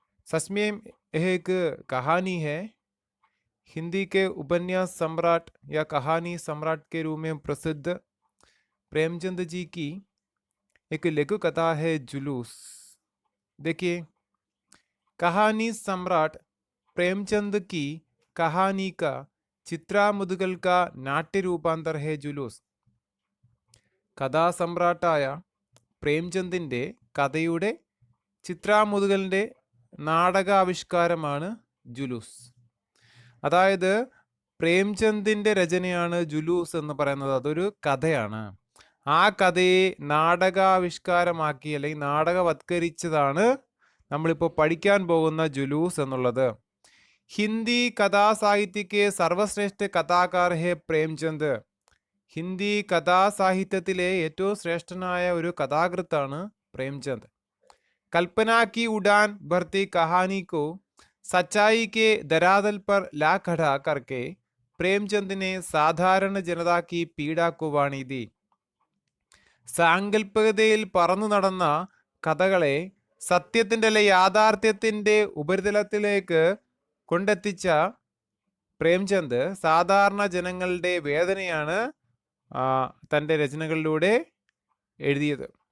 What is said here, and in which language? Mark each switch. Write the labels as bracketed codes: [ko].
[hi] सच में यह एक कहानी है। हिंदी के उपन्यास सम्राट या कहानी सम्राट के रूप में प्रसिद्ध प्रेमचंद जी की एक लघु कथा है जुलूस। देखिए, कहानी सम्राट प्रेमचंद की कहानी का चित्रा मुदगल का नाट्य रूपांतर है जुलूस. [ml] കഥാസമ്രാട്ടായ പ്രേംചന്ദിൻ്റെ കഥയുടെ ചിത്രാമുതുകലിൻ്റെ നാടകാവിഷ്കാരമാണ് ജുലൂസ്. അതായത് പ്രേംചന്ദിൻ്റെ രചനയാണ് ജുലൂസ് എന്ന് പറയുന്നത്. അതൊരു കഥയാണ്. ആ കഥയെ നാടകാവിഷ്കാരമാക്കി അല്ലെങ്കിൽ നാടകവത്കരിച്ചതാണ് നമ്മളിപ്പോൾ പഠിക്കാൻ പോകുന്ന ജുലൂസ് എന്നുള്ളത്. ഹിന്ദി കഥാസാഹിത്യ [hi] के सर्वश्रेष्ठ कथाकार है പ്രേംചന്ദ്. [ml] ഹിന്ദി കഥാസാഹിത്യത്തിലെ ഏറ്റവും ശ്രേഷ്ഠനായ ഒരു കഥാകൃത്താണ് പ്രേംചന്ദ്. [hi] कल्पना की उड़ान भरती कहानी को सच्चाई के धरातल पर ला खड़ा करके प्रेमचंद ने साधारण जनता की पीड़ा को वाणी दी. [ml] സാങ്കല്പികതയിൽ പറന്നു നടന്ന കഥകളെ സത്യത്തിൻ്റെ അല്ലെ യാഥാർത്ഥ്യത്തിൻ്റെ ഉപരിതലത്തിലേക്ക് കൊണ്ടെത്തിച്ച പ്രേംചന്ദ് സാധാരണ ജനങ്ങളുടെ വേദനയാണ് തൻ്റെ രചനകളിലൂടെ എഴുതിയത്.